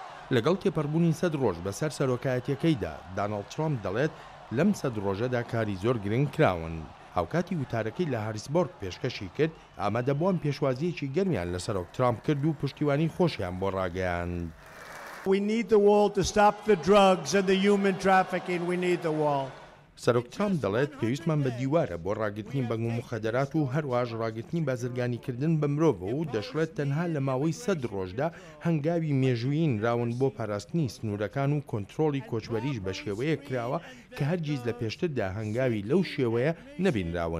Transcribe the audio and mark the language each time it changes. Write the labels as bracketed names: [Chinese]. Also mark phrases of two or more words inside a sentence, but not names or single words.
[Central Kurdish] لەگەڵ تێپەڕبوونی 100 ڕۆژ بەسەر سەرۆکایەتیەکەیدا داناڵد ترامپ دەڵێت لەم 100 ڕۆژەدا کاری زۆر گرنگ کراون. هاوکاتی وتارەکەی لە هاریسبۆرگ پێشکەشی کرد ئامادەبووان پێشوازیەکی گەرمیان لە سەرۆک ترامپ کرد و پشتیوانی خۆشیان بۆ ڕاگەیاند. [English] We need the wall to stop the drugs and the human trafficking. We need the wall. [Central Kurdish] سەرۆک ترامپ دەڵێت پێویستمان بە دیوارە بۆ ڕاگرتنی بەنگ و مخەدەرات و هەروەش ڕاگرتنی بازرگانیکردن بە مرۆڤ و دەشڵێت تەنها لە ماوەی 100 ڕۆژدا هەنگاوی مێژوویین راون بۆ پاراستنی سنوورەکان و کۆنتڕۆڵی کۆچبەریش بە شێوەیە کراوە کە هەرگیز لە پێشتردا هەنگاوی لەو شێوەیە نەبینراون.